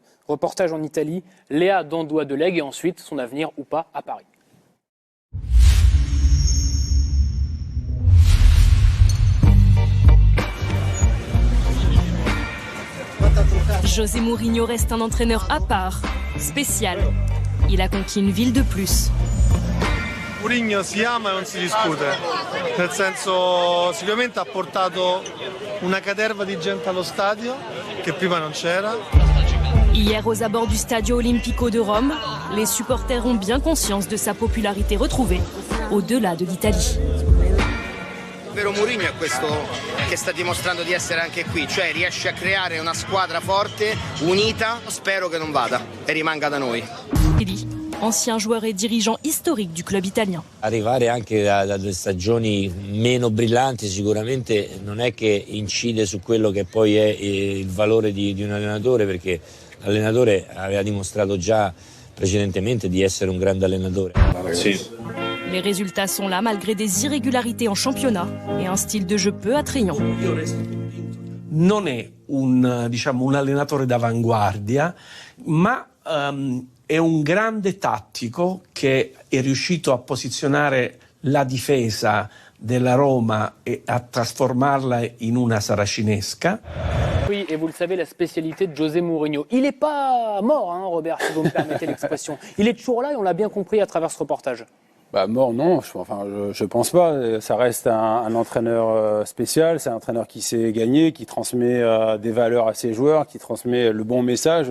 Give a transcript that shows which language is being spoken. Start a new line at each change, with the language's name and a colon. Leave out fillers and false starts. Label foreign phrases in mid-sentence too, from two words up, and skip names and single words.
French: Reportage en Italie, Léa Dandois-Delegue et ensuite son avenir ou pas à Paris. José Mourinho reste un entraîneur à part, spécial. Il a conquis une ville de plus.
Italian: Mourinho si ama e non si discute, nel senso sicuramente ha portato una caterva di gente allo stadio che prima non c'era.
French: Hier aux abords du Stadio Olimpico de Rome, les supporters ont bien conscience de sa popularité retrouvée, au-delà de l'Italie.
Italian: Il vero Mourinho è questo che sta dimostrando di essere anche qui, cioè riesce a creare una squadra forte, unita, spero che non vada e rimanga da noi.
French: Ancien joueur et dirigeant historique du club italien.
Italian: Arrivare anche da delle stagioni meno brillanti sicuramente non è che incide su quello che poi è il valore di un allenatore, perché l'allenatore aveva dimostrato già precedentemente di essere un grande allenatore. Sì.
French: Les résultats sont là malgré des irrégularités en championnat et un style de jeu peu attrayant.
Italian: Non è un allenatore d'avanguardia, ma è un grande tattico che è riuscito a posizionare la difesa della Roma
French: et à
Italian: trasformarla in una saracinesca.
French: Oui, et vous le savez, la spécialité de José Mourinho. Il n'est pas mort, hein, Robert, si vous me permettez l'expression. Il est toujours là et on l'a bien compris à travers ce reportage. Mort, non, je pense pas. Ça reste un entraîneur spécial, c'est un entraîneur qui sait gagner, qui transmet des valeurs à ses joueurs, qui transmet le bon message.